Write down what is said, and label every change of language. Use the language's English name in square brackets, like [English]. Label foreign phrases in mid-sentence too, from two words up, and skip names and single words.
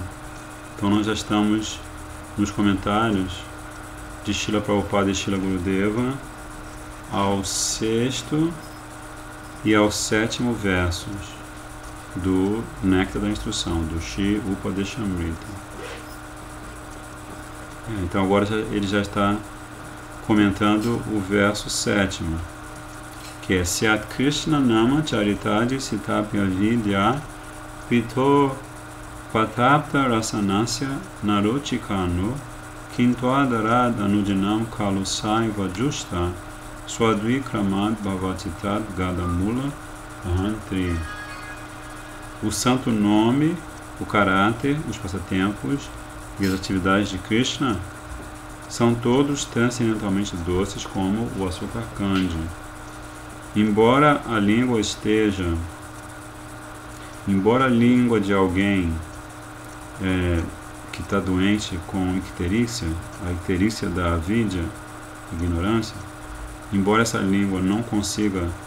[Portuguese] Então nós já estamos nos comentários de Srila Prabhupada e Srila Gurudeva ao 6º e ao 7º versos do Néctar da Instrução, do Shri Upadeshamrita. Então agora ele já está comentando o verso 7º, que é [Sanskrit] Syat Krishna Nama Charitadi Sitapya Vidya Pito Patapta Rasanasya Narochikano Kintuadarad Anujinam Kalusai Vajusta Swadvikramad Bhavatitat Gadamula Ahantri. [Portuguese] O santo nome, o caráter, os passatempos e as atividades de Krishna são todos transcendentalmente doces como o açúcar candy. Embora a língua de alguém que está doente com icterícia, a icterícia da avidya, ignorância, embora essa língua não consiga